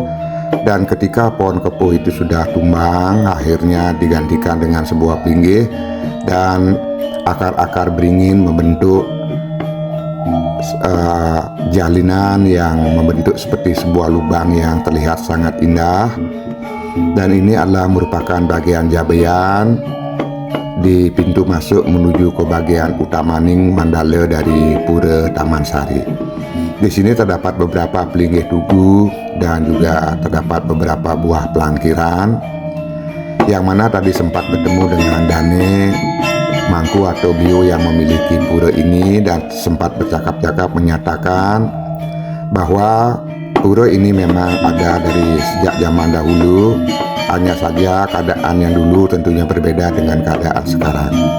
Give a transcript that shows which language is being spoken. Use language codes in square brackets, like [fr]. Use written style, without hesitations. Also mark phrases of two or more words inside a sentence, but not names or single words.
[id] Dan ketika pohon kepuh itu sudah tumbang, akhirnya digantikan dengan sebuah pinggir, dan akar-akar beringin membentuk jalinan yang membentuk seperti sebuah lubang yang terlihat sangat indah. Dan ini adalah merupakan bagian Jabean di pintu masuk menuju ke bagian utamaning mandala dari pura Taman Sari. Di sini terdapat beberapa pelinggih tugu dan juga terdapat beberapa buah pelangkiran, yang mana tadi sempat bertemu dengan Dane Mangku atau Bio yang memiliki pura ini, dan sempat bercakap-cakap menyatakan bahwa pura ini memang ada dari sejak zaman dahulu, hanya saja keadaan yang dulu tentunya berbeda dengan keadaan sekarang.